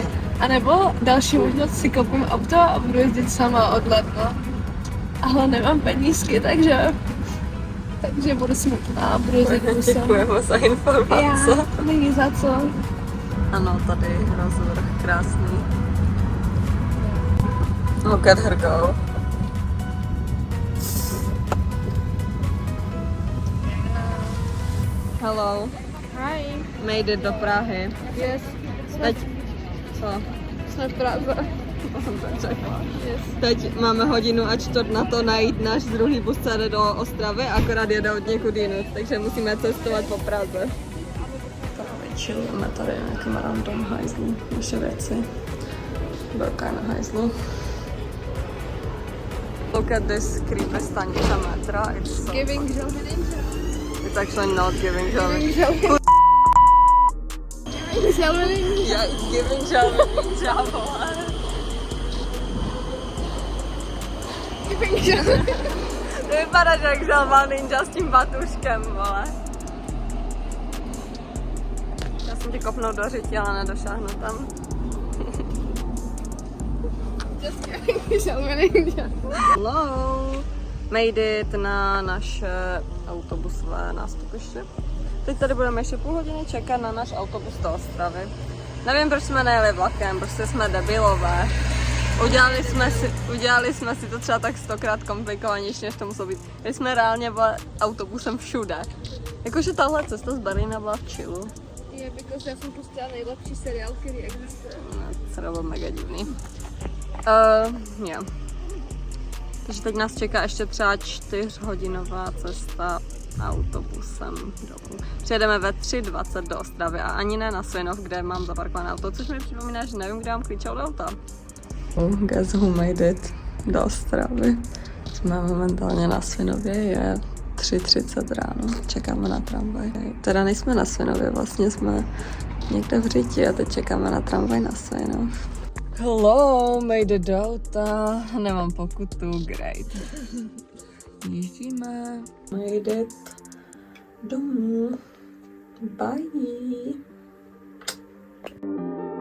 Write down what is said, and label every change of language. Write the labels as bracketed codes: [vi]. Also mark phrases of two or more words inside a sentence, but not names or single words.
[cs] A nebo další možnost si koupím auto a budu jezdit sama od ledna. Ale nemám penízky, takže budu smutná, budu jezdit kusem. Děkujeme za informace. Já, není za co. Ano, tady rozvrh krásný. [en] Look at her go. Hello. Hi. Made it [cs] do Prahy. [en] Yes. [cs] Teď, co? Jsme v Praze. Yes. Teď máme hodinu a čtvrt na to najít náš druhý bus, co jde do Ostravy, akorát jede od někud jinut, takže musíme cestovat po Praze. Chillujeme tady nějakým random hajzlu, naše věci. Velká na hajzlu. [en] Look at this creepy [cs] stanice metra. [en] It's so [cs] Giving želvy ninja. [en] It's actually not giving želvy. [cs] Giving želvy. Giving želvy ninja. [en] Yeah, it's giving [cs] želvy ninja, vole. escaping, že? To vypadá, že jak želva ninja s tím batuškem, vole. Já jsem tě kopnul do řití, ale nedošáhnu tam. Escaping, želva ninja. [en] Hello! Made it [cs] na naše autobusové nástupiště. Teď tady budeme ještě půl hodiny čekat na náš autobus do Ostravy. Nevím, proč jsme nejeli vlakem, prostě jsme debilové. Udělali jsme si to třeba tak 100krát komplikovanější, než to muselo být. My jsme reálně byli autobusem všude. Jakože tahle cesta z Berlína byla v chillu. Je, protože já jsem pustila nejlepší seriál, který existuje. Co to bylo mega divný. Yeah. Takže teď nás čeká ještě třeba 4hodinová cesta autobusem domů. Přijedeme ve 3:20 do Ostravy a ani ne na Svinov, kde mám zaparkované auto, což mi připomíná, že nevím, kde mám klíče od auta. [en] Guess who made it [cs] do Ostravy. Jsme momentálně na Svinově, je 3:30 ráno, čekáme na tramvaj. Teda nejsme na Svinově, vlastně jsme někde v Řiti a teď čekáme na tramvaj na Svinov. [en] Hello, made it [cs] do auta, nemám pokutu, [en] great. [cs] Jíždíme, [en] made it [cs] domů, bye.